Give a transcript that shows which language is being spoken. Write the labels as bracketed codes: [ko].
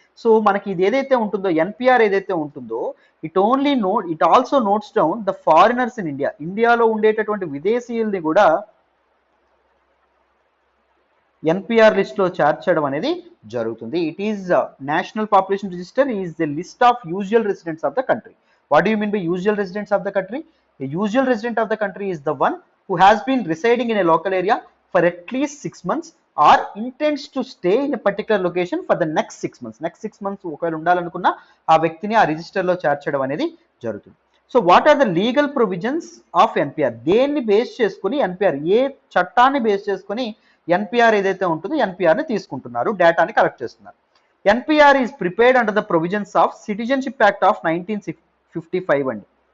[te] So మనకి ఇది ఏదైతే ఉంటుందో, ఎన్పిఆర్ ఏదైతే ఉంటుందో, [en] It also notes down the foreigners in India. [te] ఇండియాలో ఉండేటటువంటి విదేశీయుల్ని కూడా ఎన్పిఆర్ లిస్ట్ లో చేర్చడం అనేది జరుగుతుంది. [en] It is national population register is the list of usual residents of the country. What do you mean by usual residents of the country? A usual resident of the country is the one who has been residing in a local area for at least 6 months or intends to stay in a particular location for the next 6 months. Next 6 months [te] ఒకవేళ ఉండాలనుకున్నా ఆ వ్యక్తిని ఆ రిజిస్టర్లో చేర్చడం అనేది జరుగుతుంది. [en] So what are the legal provisions of NPR? [te] దేన్ని base చేసుకుని ఎన్పిఆర్, ఏ చట్టాన్ని బేస్ చేసుకుని ఎన్పిఆర్ ఏదైతే ఉంటుందో ఎన్పిఆర్ని తీసుకుంటున్నారు, డేటాని కలెక్ట్ చేస్తున్నారు? [en] NPR is prepared under the provisions of citizenship act of 1955 అండి.